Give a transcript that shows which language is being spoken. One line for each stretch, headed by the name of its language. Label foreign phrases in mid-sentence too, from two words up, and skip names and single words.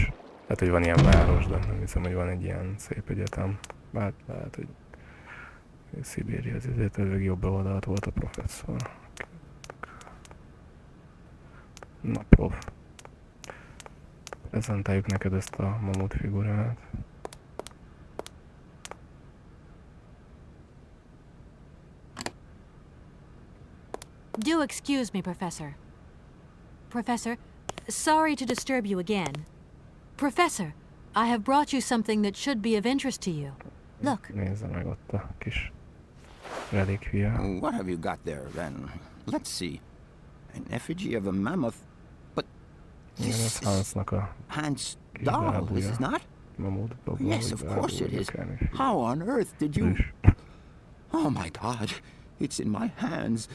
Hungarian: Hát, hogy van ilyen város, de nem hiszem, hogy van egy ilyen szép egyetem. Bár lehet, hogy Syberia az ezért ezek jobb oldalt volt a professzor. Na, prof. Prezentáljuk neked ezt a mamut figurát.
English: Do excuse me, Professor. Professor, sorry to disturb you again. Professor, I have brought you something that should be of interest to you. Look.
Hungarian: Nézze meg ott a kis relikvia.
English: What have you got there, then? Let's see. An effigy of a mammoth. But this is Hans' doll, is it not? Yes, of course it is. How on earth did you... Oh my God. It's in my hands.